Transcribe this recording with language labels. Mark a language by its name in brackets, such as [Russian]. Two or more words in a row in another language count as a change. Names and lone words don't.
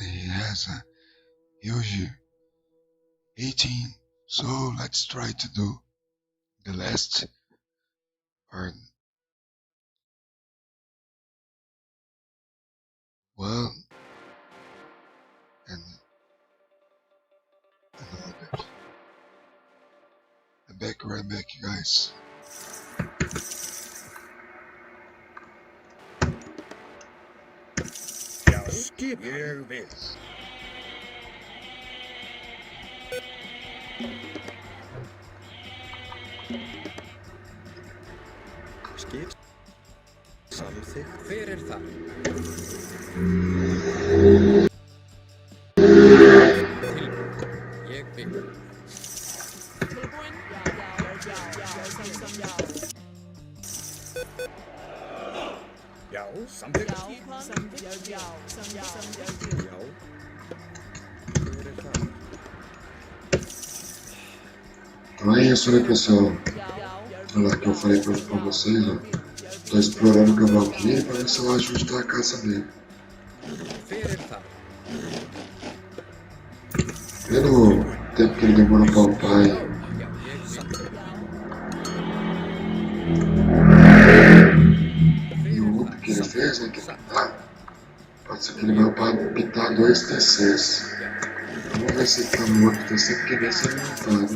[English] He has a huge 18, so let's try to do the last part. Well, and all that. I'm back, right back, you guys. [Icelandic] Já. Skipan. Ég vil. Skip. Samþykkt. Hver er þar? Tilbúin. Ég vil. Tilbúin. Já. Já. Samþykkt. Skipan. Já. Já. Hver er það? [Portuguese] Então é isso, né, pessoal? Olha lá que eu falei pra vocês, ó. Tô explorando o Cavalquinho pra ver se eu acho onde tá a caça dele. [Icelandic] Hver er þar? [Portuguese] Vendo o tempo que ele demora pra upar aí. [Icelandic] Já, ég samþykkt. [Portuguese] E o up que ele fez, né, que pode ser que ele vai upar pitar 2 TCs. Vamos ver se ele tá no outro TC, porque nesse ele não tá, né?